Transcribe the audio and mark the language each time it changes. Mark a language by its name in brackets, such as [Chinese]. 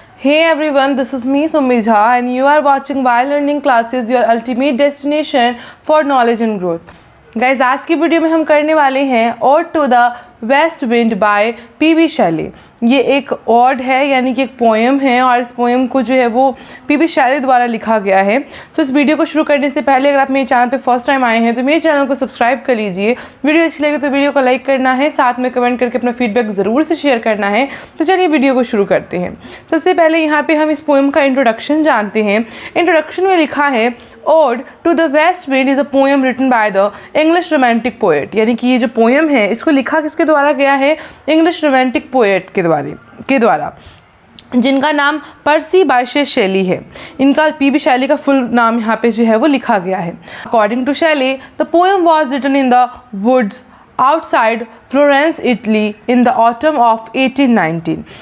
[English] Hey everyone, this is me Sumit Jha and you are watching While Learning Classes, your ultimate destination for knowledge and growth. [Hindi] Guys आज की video में हम करने वाले हैं odd to the west wind bye PB. शैली। ये एक ओड है यानी कि एक पोएम है और इस पोएम को जो है वो पी.बी. शैली द्वारा लिखा गया है। तो इस वीडियो को शुरू करने से पहले अगर आप मेरे चैनल पे फर्स्ट टाइम आए हैं तो मेरे चैनल को सब्सक्राइब कर लीजिए। वीडियो अच्छी लगे तो वीडियो को लाइक करना है, साथ में कमेंट करके अपना फीडबैक ज़रूर से शेयर करना है। तो चलिए वीडियो को शुरू करते हैं। सबसे पहले यहाँ पर हम इस पोएम का इंट्रोडक्शन जानते हैं। इंट्रोडक्शन में लिखा है [English] Ode to the West Wind is a poem written by the English romantic poet। [Hindi] यानी कि ये जो पोएम है इसको लिखा किसके द्वारा गया है? इंग्लिश रोमांटिक पोएट के द्वारा जिनका नाम पर्सी बायशे शैली है। इनका पी.बी. शैली का फुल नाम यहाँ पे जो है वो लिखा गया है। [English] According to Shelley the poem was written in the woods outside Florence Italy in the autumn of 1819।